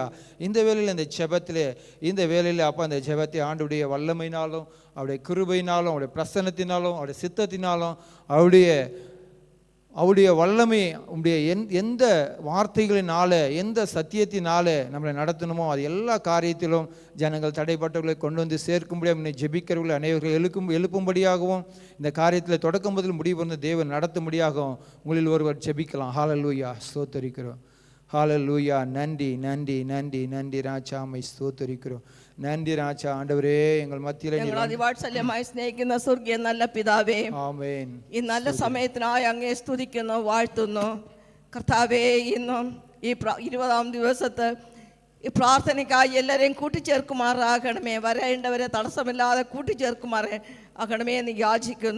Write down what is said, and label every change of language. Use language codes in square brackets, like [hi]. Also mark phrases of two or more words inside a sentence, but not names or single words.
[ta] இந்த வேளையில் இந்த வேளையில் அப்பா, அந்த ஜெபத்தை ஆண்டுடைய வல்லமையினாலும், அவருடைய கிருபையினாலும், அவருடைய பிரசன்னத்தினாலும், அவருடைய சித்தத்தினாலும், அவருடைய வல்லமை, உடைய எந்த வார்த்தைகளினால, எந்த சத்தியத்தினால நம்மளை நடத்தணுமோ அது எல்லா காரியத்திலும் ஜனங்கள் தடைப்பட்டவர்களை கொண்டு வந்து சேர்க்கும்படியாக, ஜெபிக்கிறவர்களை அனைவர்கள் எழுப்பும்படியாகவும், இந்த காரியத்தில் தொடக்கம் முதல் முடிவு தேவன் நடத்தும்படியாகவும் உங்களில் ஒருவர் ஜெபிக்கலாம். ஹல்லேலூயா. ஸ்தோத்தரிக்கிறோம். ஹல்லேலூயா. நன்றி நன்றி நன்றி நன்றி ராஜா, மை ஸ்தோத்தரிக்கிறோம். நன்றி ராஜா. [ml] ആண்டവരേ, എങ്ങൾ മധ്യയിൽ അതിവാത്സല്യമായി സ്നേഹിക്കുന്ന സ്വർഗീയ നല്ല പിതാവേ, ആമേൻ, ഈ നല്ല സമയത്തിനായി അങ്ങേ സ്തുതിക്കുന്നു, വാഴ്ത്തുന്നു. കർത്താവേ, ഇന്നും ഈ 20-ാം ദിവസത്തെ ഈ പ്രാർത്ഥനയ്ക്കായി എല്ലാവരെയും കൂട്ടിച്ചേർക്കുമാറാകണമേ. വരേണ്ടവരെ തടസ്സമില്ലാതെ കൂട്ടിച്ചേർക്കുമാറാകണമേ എന്ന് യാചിക്കുന്നു.